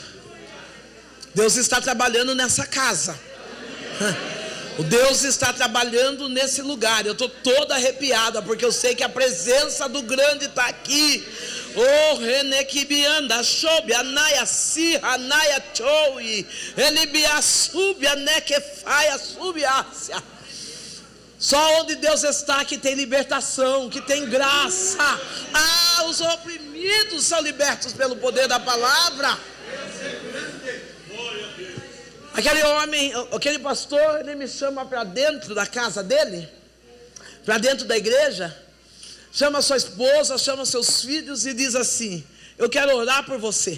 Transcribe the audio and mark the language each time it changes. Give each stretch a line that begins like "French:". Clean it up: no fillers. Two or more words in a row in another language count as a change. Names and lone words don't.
Portuguese: Deus está trabalhando nessa casa. O Deus está trabalhando nesse lugar. Eu estou toda arrepiada, porque eu sei que a presença do grande está aqui. Oh, Renequibianda, Shobi, Anaya, Sirra, Anaya, Choi, Elibia, Subia, Nequefaia, Subiácia. Só onde Deus está que tem libertação, que tem graça. Ah, os oprimidos são libertos pelo poder da palavra. Aquele homem, aquele pastor, ele me chama para dentro da casa dele, para dentro da igreja, chama sua esposa, chama seus filhos e diz assim: eu quero orar por você.